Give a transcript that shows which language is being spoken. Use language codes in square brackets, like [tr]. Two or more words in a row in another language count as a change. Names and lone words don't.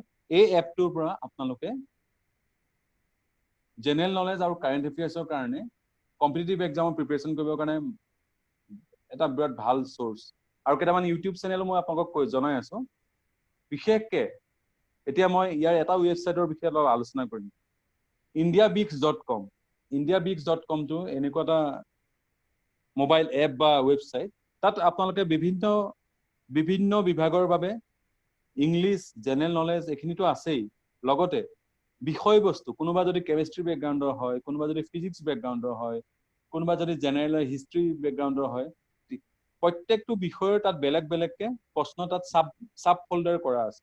[as] এই এপটোৰ পৰা আপোনালোকে [en] general knowledge [as] আৰু [en] current affairsৰ [as] কাৰণে [en] competitive examৰ preparation [as] কৰিবৰ কাৰণে এটা বিৰাট ভাল সোৰ্স। আৰু কেইটামান [en] YouTube channel [as] মই আপোনালোকক জনাই আছো। বিশেষকে এতিয়া মই ইয়াৰ এটা ৱেবছাইটৰ বিষয়ে অলপ আলোচনা কৰিম, indiabix.com। indiabix.com টো এনেকুৱা এটা [en] mobile app [as] বা ৱেবছাইট, তাত আপোনালোকে বিভিন্ন বিভাগৰ বাবে [en] English, general knowledge [as] এইখিনিতো আছেই, লগতে বিষয়বস্তু, কোনোবা যদি [en] chemistry backgroundৰ [as] হয়, কোনোবা যদি [en] physics backgroundৰ [as] হয়, কোনোবা যদি [en] general history backgroundৰ [as] হয়, প্ৰত্যেকটো বিষয়ৰ তাত বেলেগ বেলেগকে প্ৰশ্ন তাত [en] sub folder [as] কৰা আছে।